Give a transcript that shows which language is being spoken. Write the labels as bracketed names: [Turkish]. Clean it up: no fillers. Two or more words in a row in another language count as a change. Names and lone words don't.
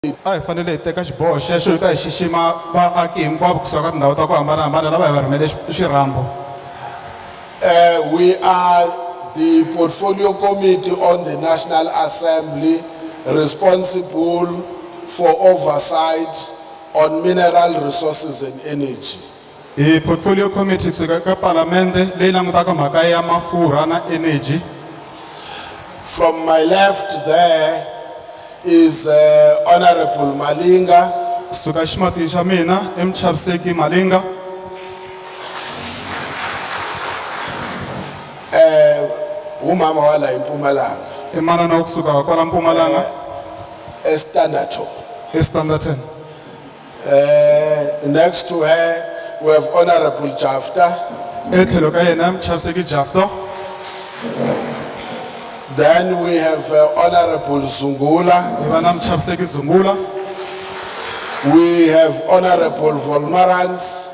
[Tsonga] A hi fanele hi teka xiboho xexo hi ta hi xixima vaaki hinkwavo kusuka ka tindhawu ta ku hambanahambana lava hi va rhumele xirhambo. [English] We are the Portfolio Committee on the National Assembly responsible for oversight on mineral resources and energy. [Tsonga] Hi Portfolio Committee kusuka ka Palamende leyi langutaka mhaka ya mafurha na energy. [English] From my left there is Honorable Malinga. [Tsonga] Kusuka ximatsini xa mina i Muchaviseki Malinga. [Zulu] Umama wala Mpumalanga. [Tsonga] I manana wa kusuka kwala Mpumalanga [English] Standard. [Zulu] eStanderton. [English] Next to her we have Honorable Jafta. [Tsonga] Etlhelo ka yena Muchaviseki Jafta. [English] Then we have Honorable Zungula. [Tsonga] Hi va na Muchaviseki Zungula. [English] We have Honorable Volmarans.